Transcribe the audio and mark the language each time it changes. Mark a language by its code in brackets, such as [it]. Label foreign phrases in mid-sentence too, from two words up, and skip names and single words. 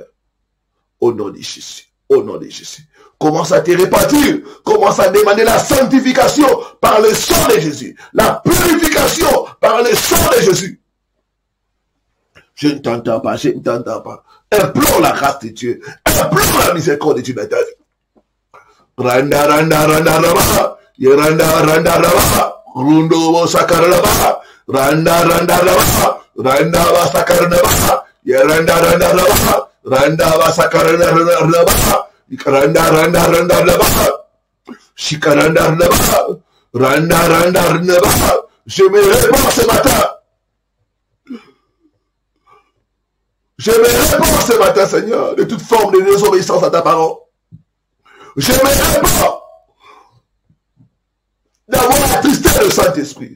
[fr] Au nom de Jésus. Au nom de Jésus. Commence à te repentir. Commence à demander la sanctification par le sang de Jésus. La purification par le sang de Jésus. Je ne t'entends pas, je ne t'entends pas. Implore la grâce de Dieu. Implore la miséricorde de Dieu dans ta vie. Randa, randa, randa, randa. Yeranda, randa, randa. Rundo, sakara, randa. Randa, randa, randa. Randa, sakara, randa. Yeranda, randa, randa. Randa, sakara, randa. Ikaranda, randa, randa, randa. Shikaranda, randa. Randa, randa, randa. Je me réponds ce matin. Je me réponds ce matin, Seigneur, de toute forme de désobéissance à ta parole. Je me réponds d'avoir attristé le Saint-Esprit.